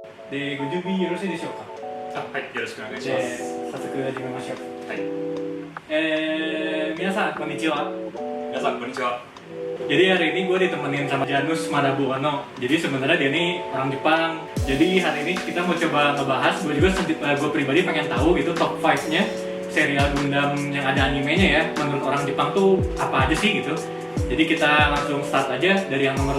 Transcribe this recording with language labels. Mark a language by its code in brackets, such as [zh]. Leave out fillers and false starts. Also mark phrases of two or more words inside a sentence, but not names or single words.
[ja] で、ご準備よろしいでしょうか。はい、よろしくお願いしで、ます。早速始めましょう。はい、皆さんこんにちは。皆さんこんにちは。 [id] Jadi hari ini gue ditemenin sama Janus Madabuono. Jadi sebenarnya dia ini orang Jepang. Jadi hari ini kita mau coba ngebahas. Gue juga gue pribadi pengen tahu gitu top 5-nya serial Gundam yang ada animenya ya. Menurut orang Jepang tuh apa aja sih gitu. Jadi kita langsung start aja dari yang nomor 5.